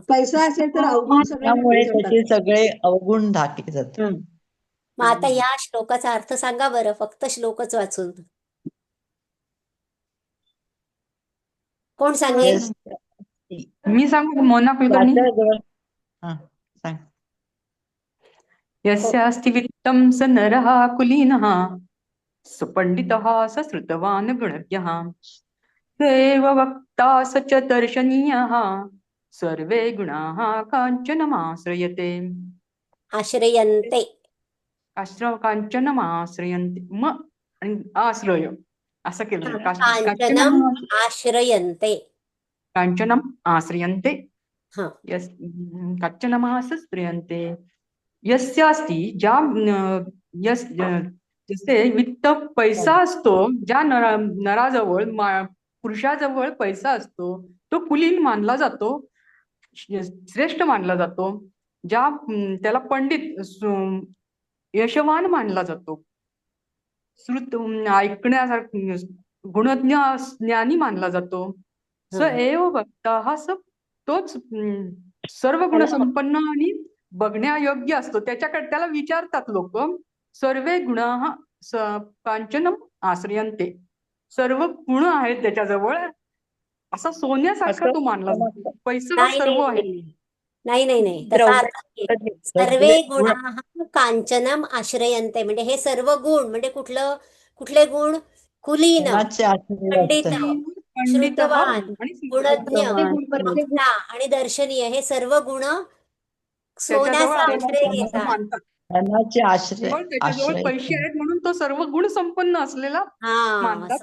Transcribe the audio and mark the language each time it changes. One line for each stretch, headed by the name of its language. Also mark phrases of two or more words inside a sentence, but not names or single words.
Marathi: पैसा असेल तर अवगुण त्यामुळे त्याचे सगळे अवगुण झाकले जातात. मग आता या श्लोकाचा अर्थ सांगा बरं, फक्त श्लोकच वाचून. कोण सांगेल? मी सांगू मोना कुलकर्णी.
Sanskrit: यस्यास्ति वित्तं स नरः कुलीनः स पंडितः स श्रुतवान् गुणज्ञः स एव वक्ता स च दर्शनीयः सर्वे गुणाः काञ्चनमाश्रयते. आश्रयन्ते.
Marathi: काञ्चनमाश्रयन्ते. म आणि आश्रय असं केलं.
Sanskrit: काञ्चनम् आश्रयन्ते. काञ्चनम् आश्रयन्ते.
Marathi: हा.
Sanskrit: यस काञ्चनमाश्रयन्ते.
Marathi: यस्यास्ति ज्या जसे वित्त पैसा असतो, ज्या नराजवळ पुरुषाजवळ पैसा असतो तो कुलीन मानला जातो, श्रेष्ठ मानला जातो. ज्या त्याला पंडित यशवान मानला जातो, श्रुत ऐकण्यासारखं गुणज्ञ ज्ञानी मानला जातो.
Sanskrit: स एव वक्ता
Marathi: हा तोच सर्व गुणसंपन्न आणि बघण्यायोग्य असतो. त्याच्याकडे त्याला विचारतात लोक.
Sanskrit: सर्वे गुणाः कांचनम आश्रयन्ते.
Marathi: सर्व गुण आहेत त्याच्याजवळ. असा सोन्यासारखा तो मानला जातो. पैसा हा सर्व आहे. नाही तसा
Sanskrit: सर्वे गुणाः कांचनम आश्रयन्ते
Marathi: म्हणजे हे सर्व गुण म्हणजे कुठले गुण? कुलीन, पंडित, श्रुतवान, गुणज्ञ, वक्ता आणि दर्शनीय हे सर्व गुण सोन्याचा आश्रय घेतात. त्याच्याजवळ पैसे आहेत म्हणून तो सर्व गुण संपन्न असलेला मानतात.